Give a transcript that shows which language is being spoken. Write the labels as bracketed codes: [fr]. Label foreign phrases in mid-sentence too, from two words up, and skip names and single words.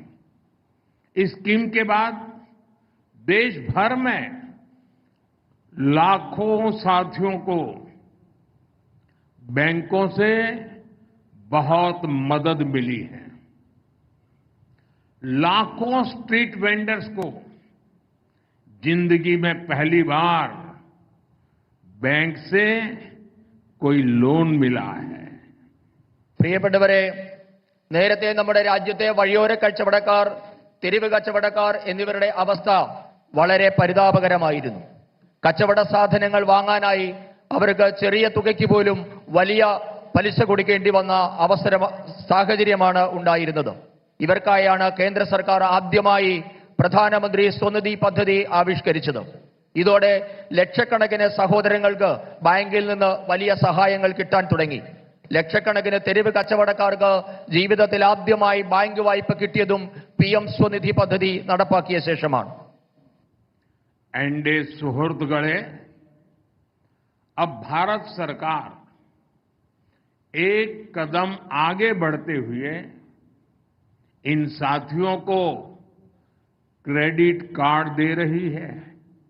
[hi] इस स्कीम के बाद देश भर में लाखों साथियों को बैंकों से बहुत मदद मिली है। लाखों [en] street vendors [hi] को जिंदगी में पहली बार बैंक से कोई लोन मिला है। [ml] പ്രിയപ്പെട്ടവരെ, നേരത്തെ നമ്മുടെ രാജ്യത്തെ വഴിയോര കച്ചവടക്കാർ, തെരുവ് കച്ചവടക്കാർ എന്നിവരുടെ അവസ്ഥ വളരെ പരിതാപകരമായിരുന്നു. കച്ചവട സാധനങ്ങൾ വാങ്ങാനായി അവർക്ക് ചെറിയ തുകയ്ക്ക് പോലും വലിയ പലിശ കൊടുക്കേണ്ടി വന്ന സാഹചര്യമാണ് ഉണ്ടായിരുന്നത്. ഇവർക്കായാണ് കേന്ദ്ര സർക്കാർ ആദ്യമായി പ്രധാനമന്ത്രി സ്വനിധി പദ്ധതി ആവിഷ്കരിച്ചത്. ഇതോടെ ലക്ഷക്കണക്കിന് സഹോദരങ്ങൾക്ക് ബാങ്കിൽ നിന്ന് വലിയ സഹായങ്ങൾ കിട്ടാൻ തുടങ്ങി. ലക്ഷക്കണക്കിന് തെരുവ് കച്ചവടക്കാർക്ക് ജീവിതത്തിൽ ആദ്യമായി ബാങ്ക് വായ്പ കിട്ടിയതും PM स्वनिधि പദ്ധതി നടപ്പാക്കിയ ശേഷമാണ്. [hi] एनडीए सुहृदगढ़े अब भारत सरकार एक कदम आगे बढ़ते हुए इन साथियों को क्रेडिट कार्ड दे रही है।